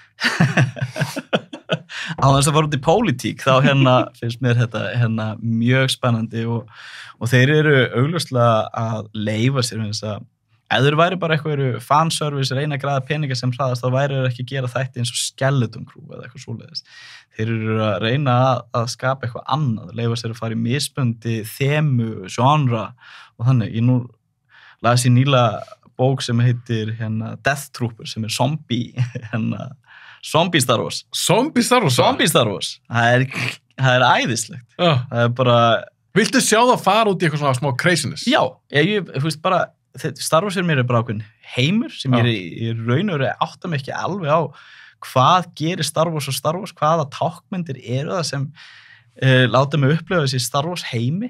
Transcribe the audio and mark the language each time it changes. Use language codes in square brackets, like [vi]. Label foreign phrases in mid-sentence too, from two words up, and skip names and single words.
[is] Á þess að fara út í pólitík þá finnst mér þetta mjög spennandi og þeir eru augljóslega að leyfa sér þess að ef þeir væri bara eitthvað fanservice, reyna að græða peninga sem hraðast, þá væri þeir ekki að gera þetta eins og Skeleton Crew eða eitthvað svoleiðis. Þeir eru að reyna að skapa eitthvað annað, leyfa sér að fara í misbundi þemu, genre og þannig. Ég nú las í nýlega bók sem heitir Death Trooper sem er zombie Zombie Star Wars. Zombie Star Wars? Zombie Star Wars. Það er æðislegt. Það er bara... Viltu sjá það fara út í eitthvað svona smá craziness? Já, ég veist bara, Star Wars fyrir mér er bara ákveðin heimur sem ég í raun og veru átta mig ekki alveg á hvað gerir Star Wars og Star Wars, hvaða tákmyndir eru það sem láta mig upplifa þessi Star Wars heimi.